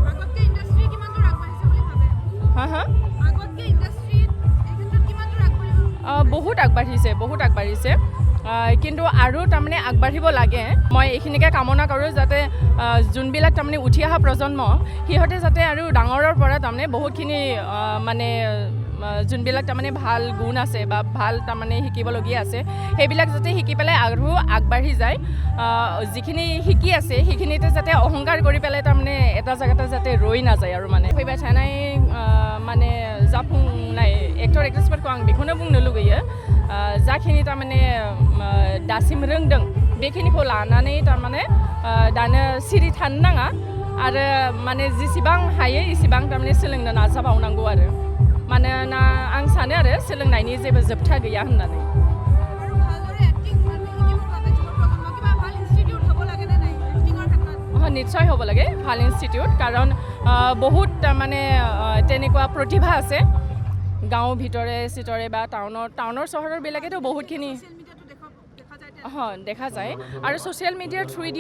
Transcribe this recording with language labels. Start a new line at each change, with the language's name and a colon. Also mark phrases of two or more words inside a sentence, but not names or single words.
Assamese: বহুত আগবাঢ়িছে কিন্তু আৰু তাৰমানে আগবাঢ়িব লাগে মই এইখিনিকে কামনা কৰোঁ যাতে যোনবিলাক তাৰমানে উঠি অহা প্ৰজন্ম সিহঁতে যাতে আৰু ডাঙৰৰ পৰা তাৰমানে বহুতখিনি মানে যোনবিলাক তাৰমানে ভাল গুণ আছে বা ভাল তাৰমানে শিকিবলগীয়া আছে সেইবিলাক যাতে শিকি পেলাই আৰু আগবাঢ়ি যায় যিখিনি শিকি আছে সেইখিনিতে যাতে অহংকাৰ কৰি পেলাই তাৰমানে এটা জেগাতে যাতে রই
Bodo: नाजाया आरो माने फैबाय थानाय माने जाफुंनाय एक्टर एक्ट्रेसफोरखौ आं बेखौनो बुंनो लुगैयो जाखिनि तारमाने दासिम रोंदों बेखिनिखौ लानानै तारमाने दानो सिरि थानो नाङा आरो माने जेसेबां हायो एसेबां तारमाने सोलोंनो नाजाबावनांगौ आरो मानोना आं सानो आरो सोलोंनायनि जेबो जोबथा गैया होननानै
Assamese: নিশ্চয় হ'ব লাগে ভাল ইনষ্টিটিউট কাৰণ বহুত মানে তেনেকুৱা প্ৰতিভা আছে গাঁৱৰ ভিতৰে চিতৰে বা টাউনৰ চহৰবিলাকেতো বহুতখিনি দেখা যায় আৰু ছ'চিয়েল মিডিয়াৰ থ্ৰুদিও